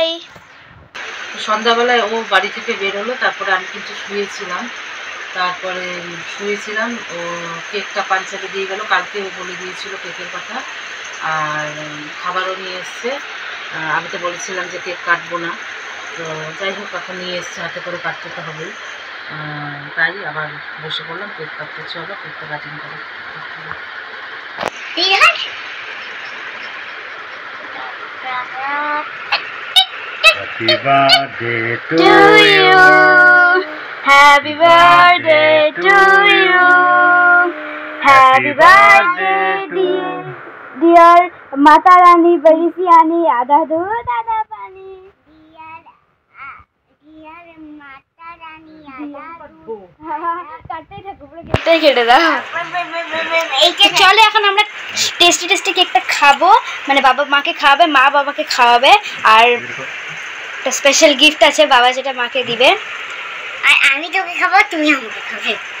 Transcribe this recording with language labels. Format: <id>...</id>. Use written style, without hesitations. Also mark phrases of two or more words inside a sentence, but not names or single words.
<bn>সন্ধ্যাবেলায় ও বাড়ি থেকে বেরোলো, তারপরে আমি কিন্তু শুয়েছিলাম, ও কেকটা পাঞ্চালি দিয়ে গেল, কালকে ও বলে দিয়েছিল কেকের কথা, আর খাবারও নিয়ে এসছে। আমি তো বলেছিলাম যে কেক কাটবো না, তো যাই হোক এখন নিয়ে এসছে, হাতে করে কাটতে তো হবেই, তাই আবার বসে পড়লাম কেক কাটতে। চলো কেকটা কাটিং করে।</bn> <en>Happy birthday to you. Happy birthday to you. Happy birthday dear Mata Rani</en> <hi>बड़ी सयानी आधा दूध आधा पानी.</hi> <en>Dear Mata Rani</en> <hi>आधा दूध.</hi> <bn>কাটতেই থাকো, পুরো কেকটাই কেটে দাও। চলো এখন আমরা টেস্টি কেকটা খাবো, মানে বাবা মাকে খাওয়াবে, মা বাবাকে খাওয়াবে, আর একটা</bn> <en>special gift</en> <bn>আছে বাবা যেটা মাকে দিবে, আর আমি তোকে খাবো, তুমি আমাকে খাবে।</bn>